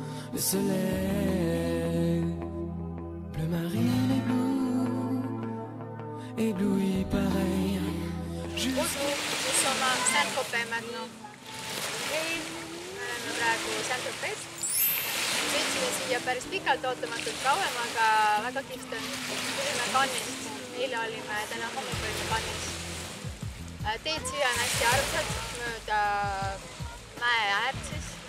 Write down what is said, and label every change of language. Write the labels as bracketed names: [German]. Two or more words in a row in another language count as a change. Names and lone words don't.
[French] le soleil. Bleu marine ébloui pareil. Bonjour, nous sommes à Saint-Tropez maintenant. [Estonian] Me oleme praegu Saint-Tropez. Sõitsime siia päris pikalt, ootamatult kauem, aga väga kihvt on. Tulime Cannes'ist. Eile olime täna hommikul Cannes. Teed siia on hästi armsad mööda mäe äärt siis.